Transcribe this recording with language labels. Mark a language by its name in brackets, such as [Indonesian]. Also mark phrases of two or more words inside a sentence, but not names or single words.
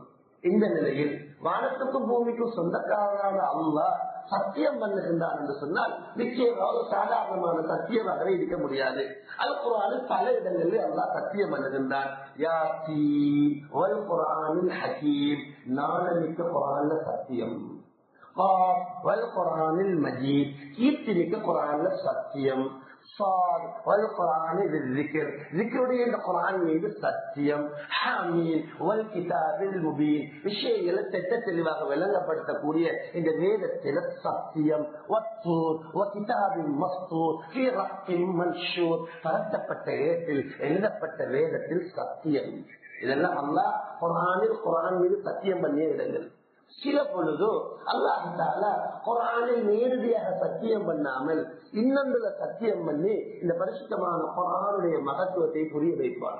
[Tamil] இந்த நிலையில் வானத்துக்கும் பூமிக்கும் சொந்தக்காரரான அல்லாஹ் சத்தியம் பண்ணுகின்றார் என்று சொன்னால் நிச்சயமாக சாதாரணமான சத்தியமாகவே இருக்க முடியாது. அல் குர்ஆனில் பல இடங்களில் அல்லாஹ் சத்தியம் பண்ணுகின்றான். [Arabic] يس والقرآن الحكيم, [Tamil] நாளமிக்க குர்ஆன்ல சத்தியம். [Arabic] ق والقرآن المجيد, [Tamil] கீர்த்திமிக்க குர்ஆன்ல சத்தியம். [Arabic] صاد والقرآن بالذكر، [Tamil] ذكرுடைய இந்த குர்ஆன் மீது சத்தியம். [Arabic] ஹாமீம் والكتاب المبين، [Tamil] விஷயங்களை தெளிவாக விளங்கப்படுத்தக்கூடிய இந்த வேதத்தில சத்தியம். [Arabic] வத்தூர் وكتاب مسطور في رق منشور، [Tamil] பரத்தப்பட்ட ஏட்டில் எழுதப்பட்ட வேதத்தில் சத்தியம். இதெல்லாம் அல்லாஹ் குர்ஆன் மீது சத்தியம் பண்ணிய இடங்கள். சில பொழுது அல்லாஹ் தஆலா குர்ஆனில் நேரடியாக சத்தியம் பண்ணாமல் இன்னொன்றுல சத்தியம் பண்ணி இந்த பரிசுத்தமான குர்ஆனுடைய மகத்துவத்தை புரிய வைப்பார்.